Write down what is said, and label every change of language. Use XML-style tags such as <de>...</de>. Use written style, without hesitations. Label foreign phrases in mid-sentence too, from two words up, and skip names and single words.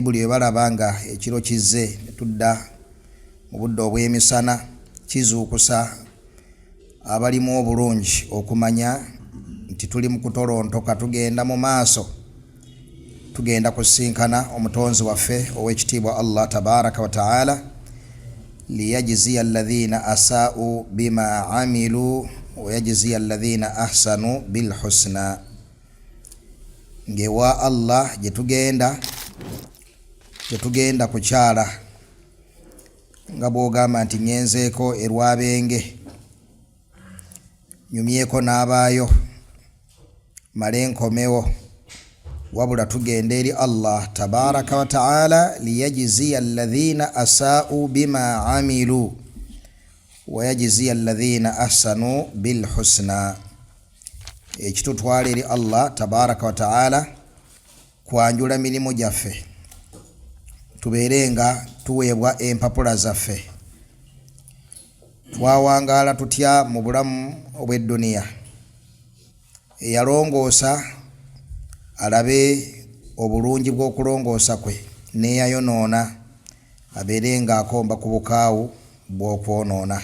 <lg>buli we balaba nga ekiro kizze ne tudda mu budde obw'emisana, kizuukusa abalimu obulungi okumanya nti tuli mu kutolontoka, tugenda mu maaso, tugenda kusinkana omutonzi waffe owekitiibwa</lg> <ar>الله تبارك وتعالى, ليجزي الذين أساؤوا بما عملوا ويجزي الذين أحسنوا بالحسنى.</ar> <lg>Ngewa Allah gye tugenda kukyala, nga bw'ogamba nti ngenzeeko erwabenge, nyumyeko n'abaayo, male nkomewo, wabula tugenda eri</lg> <ar>الله تبارك وتعالى, ليجزي الذين أساؤوا بما عملوا ويجزي الذين أحسنوا بالحسنى.</ar> <lg>Ekitutwala eri</lg> <ar>الله تبارك وتعالى</ar> <lg>kwanjula mirimu gyaffe, tubeere nga tuweebwa empapula zaffe, twawangaala tutya mu bulamu obw'edduniya. Eyalongoosa alabe obulungi bw'okulongoosa kwe, neyayonoona abeere nga akomba ku bukaawu bw'okwonoona.</lg>